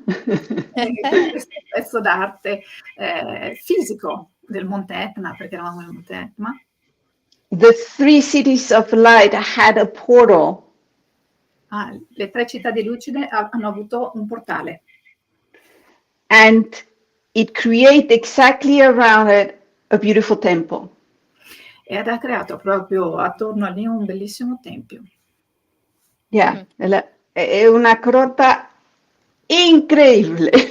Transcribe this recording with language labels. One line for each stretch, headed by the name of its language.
Italian: Questo pezzo d'arte fisico del Monte Etna, perché eravamo nel Monte Etna.
English: The 3 cities of light had a portal.
Italian: Le 3 città di luce hanno avuto un portale.
English: And it created exactly around it a beautiful temple.
Italian: Ed ha creato proprio attorno a lì un bellissimo tempio. Yeah, è una grotta incredibile.